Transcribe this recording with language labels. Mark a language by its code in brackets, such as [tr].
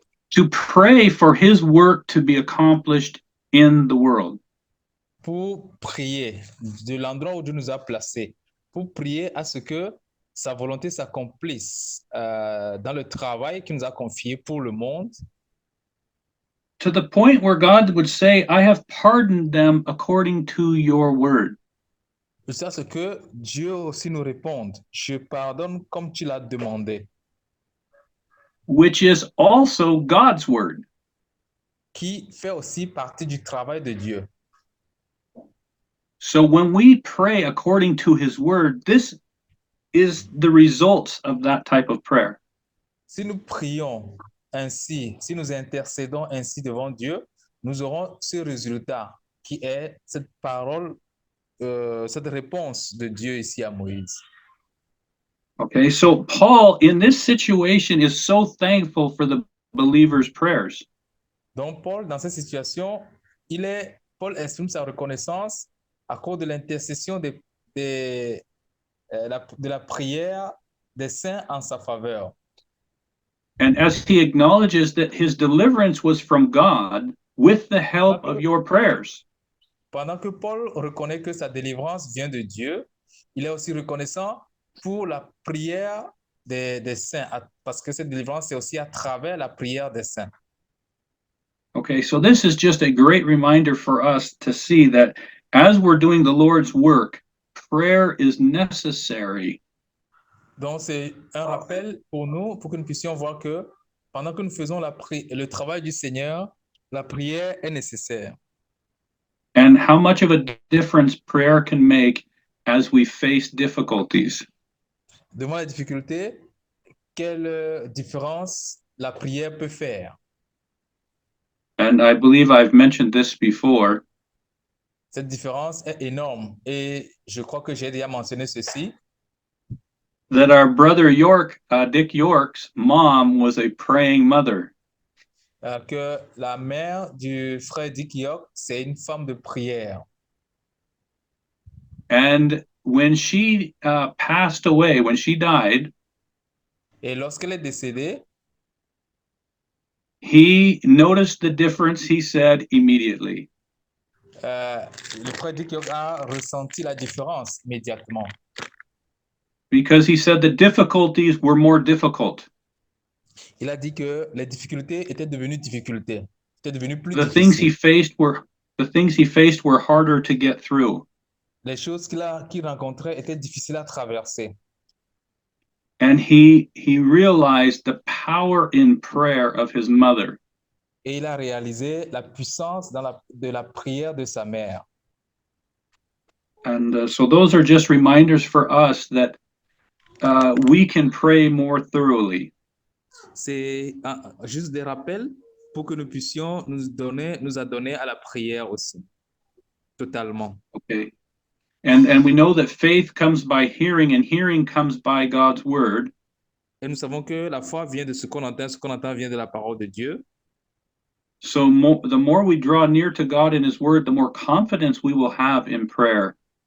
[en] to pray for his work to be accomplished in the world. [fr] pour prier de l'endroit où Dieu nous a placés, pour prier à ce que sa volonté s'accomplisse dans le travail qu'il nous a confié pour le monde, [en] To the point where God would say, I have pardoned them according to your word. [fr] jusqu'à ce que Dieu aussi nous réponde, je pardonne comme tu l'as demandé, [en] Which is also God's word. [fr] qui fait aussi partie du travail de Dieu. [en] So when we pray according to his word, this is the results of that type of prayer. [fr] Si nous prions ainsi, si nous intercédons ainsi devant Dieu, nous aurons ce résultat qui est cette parole, cette réponse de Dieu ici à Moïse. [en] Okay, so Paul in this situation is so thankful for the believers' prayers. [fr] Donc Paul, dans cette situation, Paul exprime sa reconnaissance à cause de l'intercession de la prière des saints en sa faveur. [en] And as he acknowledges that his deliverance was from God with the help of your prayers. [fr] Pendant que Paul reconnaît que sa délivrance vient de Dieu, il est aussi reconnaissant pour la prière des saints, parce que cette délivrance est aussi à travers la prière des saints. [en] Okay, so this is just a great reminder for us to see that as we're doing the Lord's work, prayer is necessary. [fr] Donc, c'est un rappel pour nous, pour que nous puissions voir que pendant que nous faisons le travail du Seigneur, la prière est nécessaire. [en] And how much of a difference prayer can make as we face difficulties. [fr] Devant les difficultés, quelle différence la prière peut faire? [en] And I believe I've mentioned this before. [fr] Cette différence est énorme et je crois que j'ai déjà mentionné ceci. [en] That our brother York, Dick York's mom was a praying mother. [fr] Que la mère du frère Dick York, c'est une femme de prière. [en] And when she passed away, when she died, [fr] Et lorsqu'elle est décédée, [en] he noticed the difference, he said, immediately. [fr] le frère dit qu'il a ressenti la différence immédiatement. [en] Because he said the difficulties were more difficult. [fr] Il a dit que les difficultés étaient devenues difficultés, étaient devenues plus [en] The things he [fr] difficiles. [en] faced were harder to get through. [fr] Les choses qu'il rencontrait étaient difficiles à traverser. [en] And he realized the power in prayer of his mother. [fr] Et il a réalisé la puissance de la prière de sa mère. [en] And so those are just reminders for us that we can pray more thoroughly. [fr] C'est juste des rappels pour que nous puissions nous adonner à la prière aussi, totalement. [en] Okay. And we know that faith comes by hearing, and hearing comes by God's word. [fr] Et nous savons que la foi vient de ce qu'on entend vient de la parole de Dieu. [en] So the more we draw near to God in his word, the more confidence we will have in prayer.